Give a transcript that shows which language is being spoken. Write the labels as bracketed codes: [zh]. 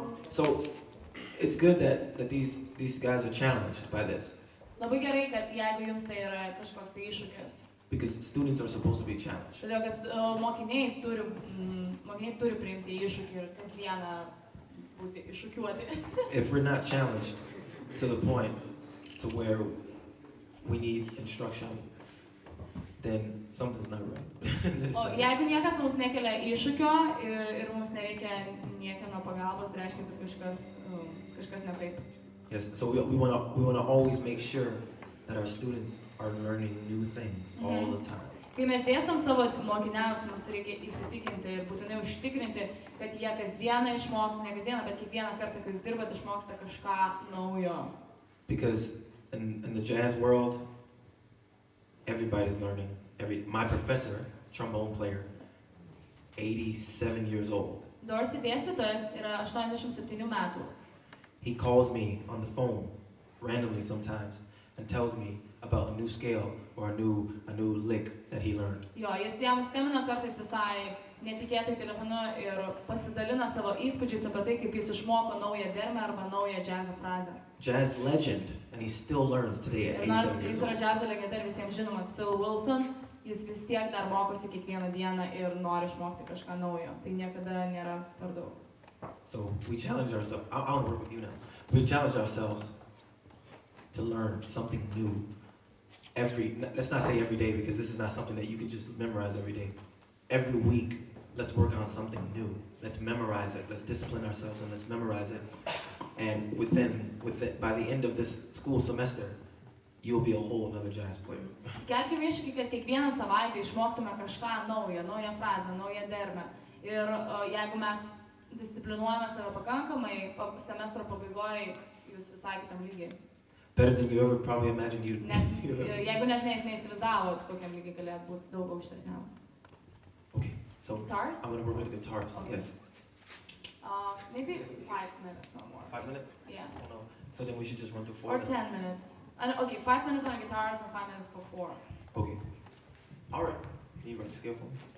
[en] So it's good that these guys are challenged by this. [lt] Labai gerai, kad jeigu jums tai yra kažkoks tai iššūkis. [en] Because students are supposed to be challenged. [lt] Todėl, kad mokiniai turi priimti iššūkį ir kasdieną būti iššūkiuoti. [en] If we're not challenged to the point to where we need instruction, then something's not right. [lt] O jeigu niekas mums nekelia iššūkio ir mums nereikia niekieno pagalbos, reiškia, kad kažkas ne taip. [en] Yes, so we want to always make sure that our students are learning new things all the time. [lt] Kai mes dėstom savo mokiniams, mums reikia įsitikinti ir būtinai užtikrinti, kad jie kasdieną išmoksta, ne kasdieną, bet kiekvieną kartą, kai jūs dirbat, išmoksta kažką naujo. [en] Because in the jazz world, everybody's learning. My professor, trombone player, 87 years old. [lt] Dorsey dėstytojas yra 87 metų. [en] He calls me on the phone randomly sometimes and tells me about a new scale or a new lick that he learned. [lt] Jo, jis jam skambina kartais visai netikėtai telefonu ir pasidalina savo įspūdžiais apie tai, kaip jis išmoko naują dermę arba naują džiazo frazę. [en] Jazz legend, and he still learns today at 87 years [lt] old. Jis yra džiazo legenda ir visiems žinomas Phil Wilson, jis vis tiek dar mokosi kiekvieną dieną ir nori išmokti kažką naujo. Tai niekada nėra per daug. [en] So we challenge ourselves. I want to work with you now. We challenge ourselves to learn something new let's not say every day, because this is not something that you can just memorize every day. Every week, let's work on something new. Let's memorize it. Let's discipline ourselves and let's memorize it. And by the end of this school semester, you'll be a whole another jazz player. [lt] Kelkime iššūkį, kad kiekvieną savaitę išmoktume kažką naują frazę, naują dermę. Ir jeigu mes disciplinuojame save pakankamai, semestro pabaigoje jūs visai kitam lygiai. [en] Better than you ever probably imagined you'd [lt] Jeigu net neįsivaizdavot, kokiam lygiai galėtų būti daug aukštesniam. [en] Okay, so guitars? I'm going to work with the guitars. Okay. Yes. Maybe 5 minutes, no more. 5 minutes? Yeah. Oh, no. So then we should just run through 4. Or 10 minutes. Okay, 5 minutes on guitars and 5 minutes for 4. Okay. All right. Can you write the scale for me?